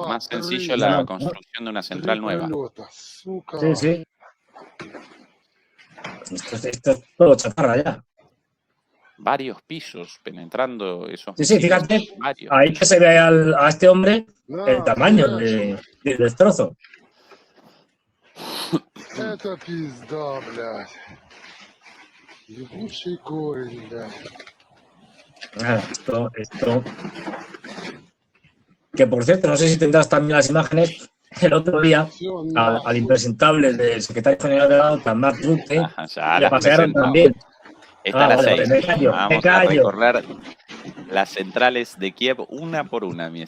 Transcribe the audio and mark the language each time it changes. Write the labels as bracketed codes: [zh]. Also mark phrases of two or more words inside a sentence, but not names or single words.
[es] Más sencillo la construcción de una central nueva. Sí, sí. Esto es todo chatarra ya. Varios pisos penetrando esos Sí, sí, misiles. fíjate, Varios ahí que pisos. se ve a este hombre el tamaño del destrozo. [ru] Это пизда, блядь. Ебучий корень, блядь. [es] Nada, esto. Que por cierto, no sé si tendrás también las imágenes. El otro día, al impresentable del secretario general de la OTAN, Mark Rutte, Ajá, ya le las pasearon presentamos. también. Esta a Ah, las vale, vale, 6. me callo, me Vamos a callo. recorrer las centrales de Kiev una por una, mi